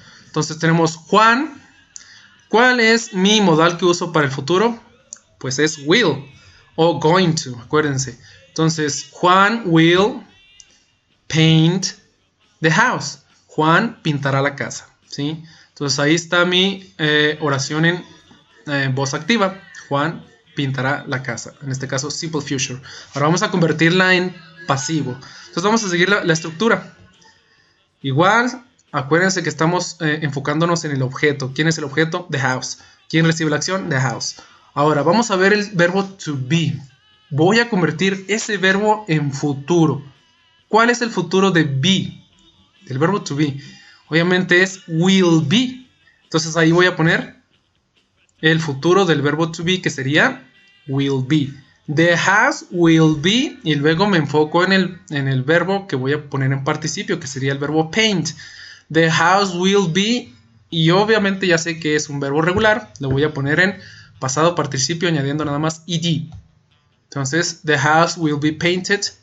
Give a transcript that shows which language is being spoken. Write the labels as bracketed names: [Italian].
[Spanish] Entonces tenemos Juan. ¿Cuál es mi modal que uso para el futuro? Pues es will o going to, acuérdense. [English] Entonces, Juan will paint the house. [Spanish] Juan pintará la casa, ¿sí? Entonces ahí está mi oración en voz activa. Juan pintará la casa. En este caso, simple future. Ahora vamos a convertirla en pasivo. Entonces vamos a seguir la estructura. Igual, acuérdense que estamos enfocándonos en el objeto. ¿Quién es el objeto? [English] The house. [Spanish] ¿Quién recibe la acción? The house. Ahora, vamos a ver el verbo to be. Voy a convertir ese verbo en futuro. ¿Cuál es el futuro de be? Del verbo to be. Obviamente es will be. Entonces ahí voy a poner el futuro del verbo to be, que sería will be. [English] The house will be. [Spanish] Y luego me enfoco en el verbo que voy a poner en participio, que sería el verbo paint. [English] The house will be. [Spanish] Y obviamente ya sé que es un verbo regular. Lo voy a poner en pasado participio añadiendo nada más ed. [English] Entonces, the house will be painted.